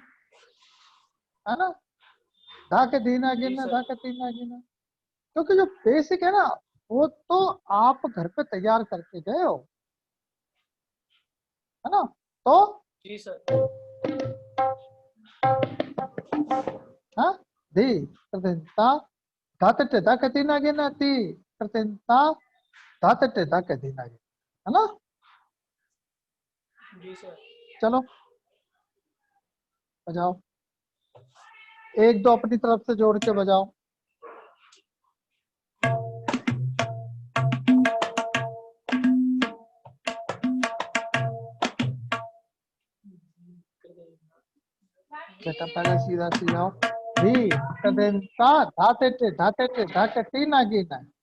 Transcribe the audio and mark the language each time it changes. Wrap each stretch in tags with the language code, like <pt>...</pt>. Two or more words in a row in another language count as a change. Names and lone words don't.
<hi>है ना? धाके तीन आगे जी ना, सर। धाके तीन आगे ना। क्योंकि जो बेसिक है ना, वो तो आप घर पे तैयार करके गए हो। है ना? तो जी सर। हाँ, धी कृतिंता धातटे धाके तीन आगे ना, ती कृतिंता धातटे धाके तीन आगे। है ना? जी सर। चलो बजाओ, एक दो अपनी तरफ से जोड़ के बजाओ। बेटा पहले सीधा सीधा धी कदिंता धाते धाके तीन आगे ना।</hi>